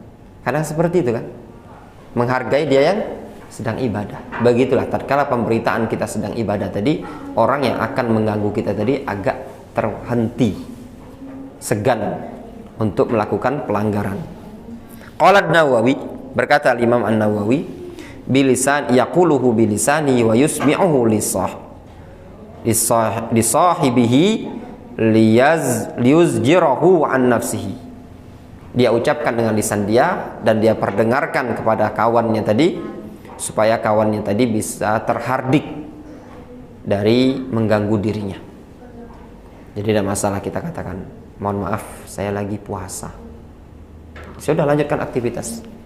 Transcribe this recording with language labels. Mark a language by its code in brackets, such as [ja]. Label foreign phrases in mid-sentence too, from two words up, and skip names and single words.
[id] Kadang seperti itu kan, menghargai dia yang sedang ibadah. Begitulah tatkala pemberitaan kita sedang ibadah tadi, orang yang akan mengganggu kita tadi agak terhenti, segan untuk melakukan pelanggaran. Qala An-Nawawi, berkata Imam An-Nawawi, [ar] بلسان يقوله بلساني ويسمعه لصاحبه ليزجره عن نفسه. [id] Dia ucapkan dengan lisan dia dan dia perdengarkan kepada kawannya tadi supaya kawannya tadi bisa terhardik dari mengganggu dirinya. Jadi tidak masalah kita katakan, mohon maaf saya lagi puasa, sudah lanjutkan aktivitas.